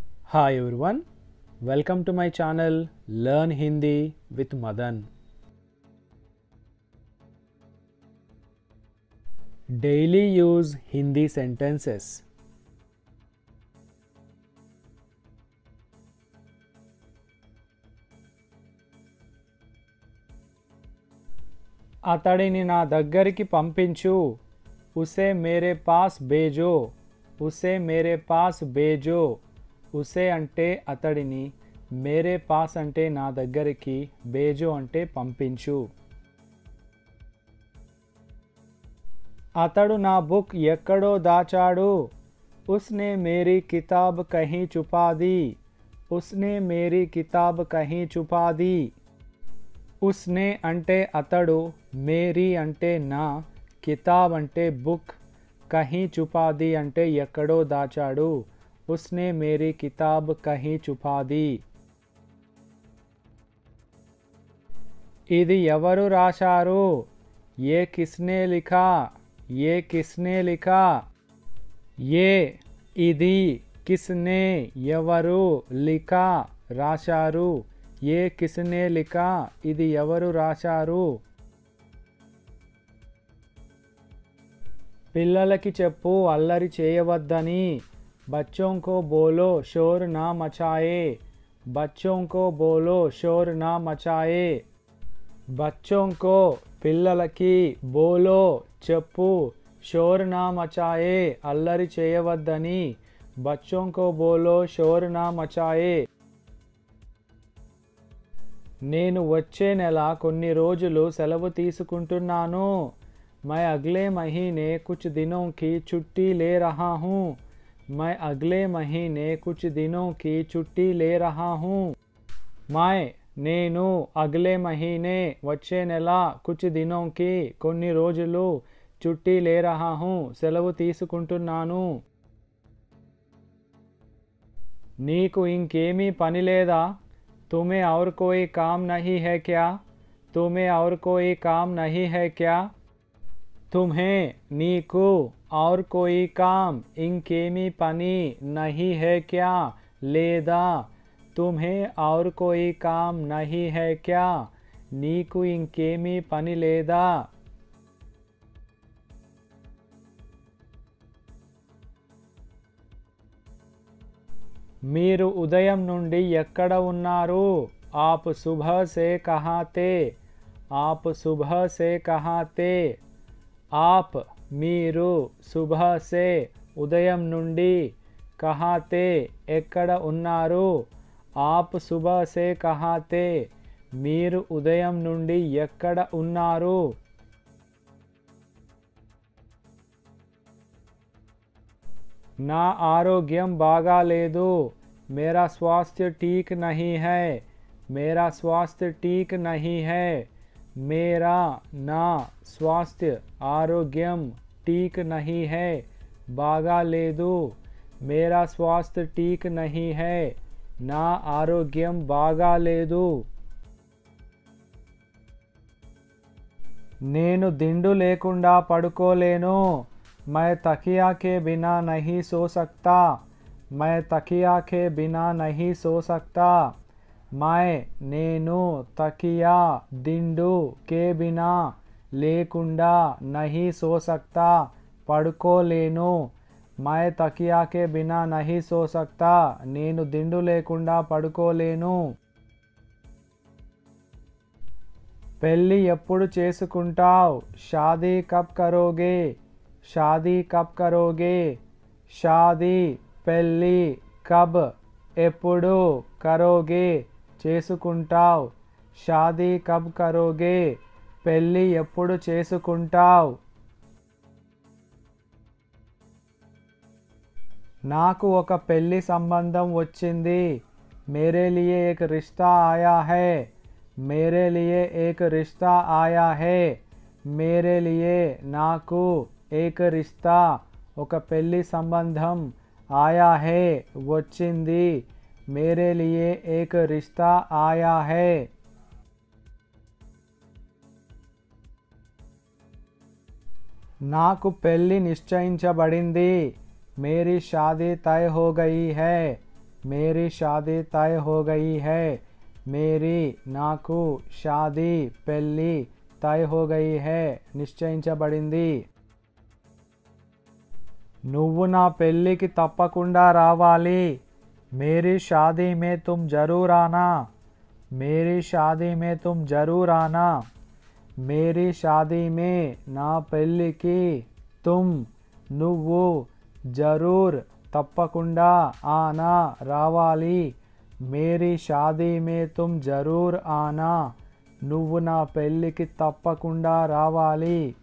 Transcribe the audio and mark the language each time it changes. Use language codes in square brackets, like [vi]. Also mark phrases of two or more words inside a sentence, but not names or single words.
[en] Hi everyone, welcome to my channel Learn Hindi with Madan. Daily use Hindi sentences. [te] అతడిని నా దగ్గరికి పంపించు. [hi] उसे मेरे पास भेजो. उसे मेरे पास भेजो. [te] ఉసే అంటే అతడిని, [hi] मेरे पास [te] అంటే నా దగ్గరికి, భేజో అంటే పంపించు. అతడు నా బుక్ ఎక్కడో దాచాడు. [hi] उसने मेरी किताब कहीं छुपा दी. उसने मेरी किताब कहीं छुपा दी. [te] ఉస్నే అంటే అతడు, మేరీ అంటే నా, కితాబ్ అంటే బుక్, [hi] कहीं छुपा दी [te] అంటే ఎక్కడో దాచాడు. [hi] उसने मेरी किताब कहीं छुपा दी. [te] ఇది ఎవరు రాశారు? [hi] ये किसने लिखा. ये किसने लिखा. [te] ఏ ఇది, కిస్నే ఎవరు, లిఖా రాశారు. [hi] ये किसने लिखा [te] ఇది ఎవరు రాశారు. పిల్లలకి చెప్పు అల్లరి చేయవద్దని. [hi] बच्चों को बोलो शोर ना मचाए. बच्चों को बोलो शोर ना मचाए. बच्चों को పిల్లలకి, బోలో చెప్పు, शोर ना मचाए [te] అల్లరి చేయవద్దని. [hi] బచ్చోं को बोलो शोर ना मचाए. [te] నేను వచ్చే నెల కొన్ని రోజులు సెలవు తీసుకుంటున్నాను. [hi] मैं अगले महीने कुछ दिनों की छुट्टी ले रहा हूँ. मैं अगले महीने कुछ दिनों की छुट्टी ले रहा हूँ. मैं నేను अगले महीने [te] వచ్చే నెల, [hi] कुछ दिनोंकी [te] కొన్ని రోజులు, [hi] छुट्टी ले रहा हूँ [te] సెలవు తీసుకుంటున్నాను. నీకు ఇంకేమీ పని లేదా? [hi] तुम्हें और कोई काम नहीं है क्या? तुम्हें और कोई काम नहीं है क्या? तुम्हें నీకు, और कोई काम [te] ఇంకేమీ పని, [hi] नहीं है क्या లేదా, तुम्हें और कोई काम नहीं है क्या [te] నీకు ఇంకేమీ పని లేదా. మీరు ఉదయం నుండి ఎక్కడ ఉన్నారు? [hi] आप सुबह से कहाँ थे? आप सुबह से कहाँ थे? आप మీరు, सुबह से [te] ఉదయం నుండి, [hi] कहाँ थे [te] ఎక్కడ ఉన్నారు. [hi] आप सुबह से कहाँ थे [te] మీరు ఉదయం నుండి ఎక్కడ ఉన్నారు. నా ఆరోగ్యం బాగాలేదు. [hi] मेरा स्वास्थ्य ठीक नहीं है. मेरा स्वास्थ्य ठीक नहीं है. मेरा ना स्वास्थ्य आरोग्यम ठीक नहीं है [te] బాగా లేదు. [hi] मेरा स्वास्थ्य ठीक नहीं है [te] నా ఆరోగ్యం బాగా లేదు. నేను దిండు లేకుండా పడుకోలేను. [hi] मैं तकिया के बिना नहीं सो सकता. मैं तकिया के बिना नहीं सो सकता. मैं నేను తకియా దిండు के बिना లేకుండా नहीं सो सकता పడుకోలేను. मैं तकिया के बिना नहीं सो सकता [te] నేను దిండు లేకుండా పడుకోలేను. పెళ్ళి ఎప్పుడు చేసుకుంటావ్? [hi] शादी कब करोगे? शादी कब करोगे? शादी పెళ్ళి, కబ్ ఎప్పుడు, కరోగే చేసుకుంటావ్. शादी कब करोगे [te] పెళ్ళి ఎప్పుడు చేసుకుంటావ్. నాకు ఒక పెళ్ళి సంబంధం వచ్చింది. [hi] मेरे लिए एक रिश्ता आया है. मेरे लिए एक रिश्ता आया है. मेरे लिए నాకు, एक रिश्ता [te] ఒక పెళ్ళి సంబంధం, [hi] आया है వచ్చింది. मेरे लिए एक रिश्ता आया है. [te] నాకు పెళ్ళి నిశ్చయించబడింది. [hi] मेरी शादी तय हो गई है. मेरी शादी तय हो गई है मेरी నాకు షాదీ పెళ్ళి तय हो गई है నిశ్చయించబడింది [te] నువ్వు నా పెళ్ళికి తప్పకుండా రావాలి [hi] मेरी शादी में तुम जरूर आना मेरी शादी में तुम जरूर आना मेरी शादी में [te] నా పెళ్ళికి [hi] तुम నువ్వు जरूर తప్పకుండా आना రావాలి मेरी शादी में तुम जरूर आना [te] నువ్వు నా పెళ్ళికి తప్పకుండా రావాలి